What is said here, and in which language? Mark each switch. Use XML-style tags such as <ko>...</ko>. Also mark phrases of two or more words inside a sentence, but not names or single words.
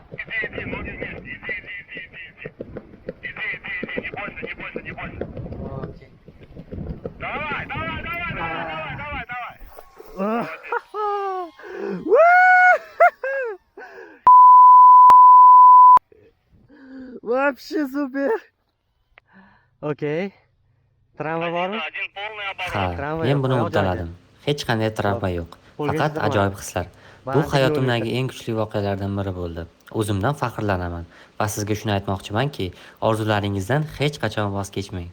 <ru>Иди, ноги вместе. Иди. Не бойся. Окей. Давай. Вообще супер.</ru> <uz>Okey. Travma bormi?</uz> <ru>Один полный оборот.</ru> <uz>Ha, Travma men yo'q, buni oyoq uddaladim. Hech qanday travma yo'q. Qo'lga Faqat chizdirma. ajoyib hislar. Bu Balandlik hayotimdagi eng kuchli voqealardan biri bo'ldi. O'zimdan faxrlanaman va sizga shuni aytmoqchimanki, orzularingizdan hech qachon voz kechmang.</uz>